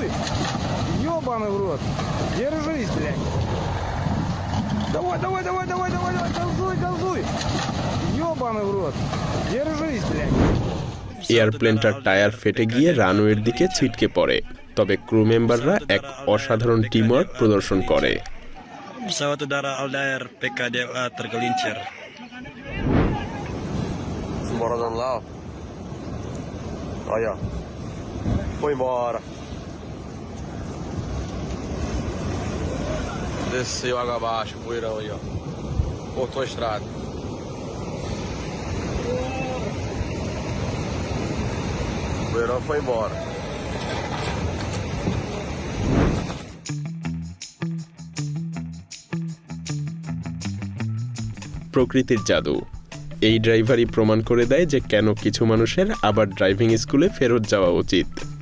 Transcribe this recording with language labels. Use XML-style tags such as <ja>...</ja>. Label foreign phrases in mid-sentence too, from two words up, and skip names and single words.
<ru>Ёбаный в рот. Держись, блядь. Давай, давай, давай, давай, давай, давай, газуй, газуй. Ёбаный в рот. Держись, блядь.</ru> <en>airplane tire</en> <bn>ফেটে গিয়ে রানওয়ের দিকে ছিটকে পড়ে, তবে</bn> <en>crew members</en> <bn>এক অসাধারণ টিমওয়ার্ক প্রদর্শন করে।</bn> <id>Pesawat udara Aldair PKDLA tergelincir.</id> <pt>Embora lá. Olha. Foi embora. Desceu água abaixo, poeirão aí, ó. Cortou a estrada. O poeirão foi embora.</pt> <bn>প্রকৃতির জাদু। এই ড্রাইভারই প্রমাণ করে দেয় যে কেন কিছু মানুষের আবার</bn> <en>driving school</en> <bn>ফেরত যাওয়া উচিত।</bn>